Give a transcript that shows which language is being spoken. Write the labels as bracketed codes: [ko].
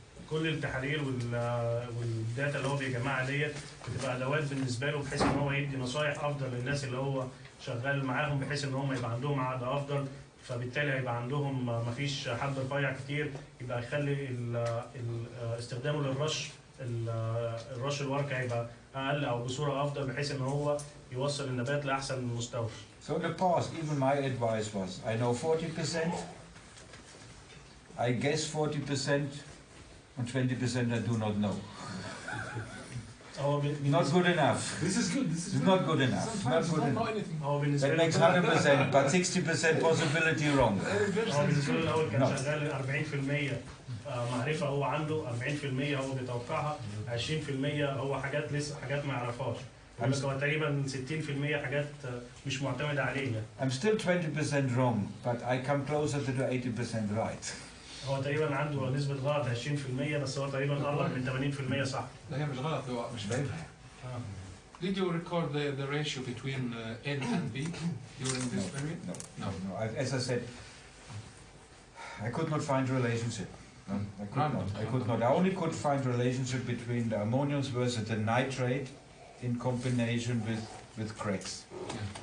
[ar] كل التحاليل والداتا اللي هو بيجمعها ديت بتبقى ادوات بالنسبه له، بحيث ان هو يدي نصائح افضل للناس اللي هو شغال معاهم، بحيث ان هم يبقى عندهم عقد افضل، فبالتالي هيبقى عندهم مفيش حد رفيع كتير، يبقى يخلي استخدامه للرش الرش الورقي هيبقى اقل او بصوره افضل، بحيث ان هو يوصل النبات لاحسن مستوى. [en] So in the past, even my advice was, I know 40%, I guess 40%, and 20% I do not know. Not good enough. This is good. This is not good enough. Sometimes not know anything. That makes 100%, but 60% possibility wrong. [ar] هو بالنسبه له الاول كان شغال 40% معرفه هو عنده، 40% هو بيتوقعها، 20% هو حاجات لسه حاجات ما يعرفهاش. هو تقريبا 60% حاجات مش معتمده عليه. [en] I'm still 20% wrong, but I come closer to the 80% right. [ar] هو تقريبا عنده نسبة غلط 20%، بس هو تقريبا قرب من 80% صح. لا هي مش غلط، هو مش باينها. [en] Did you record the ratio between N and B during this period? No. As I said, I could not find relationship. No, I could not. I only could find relationship between the ammoniums versus the nitrate in combination with cracks. Yeah.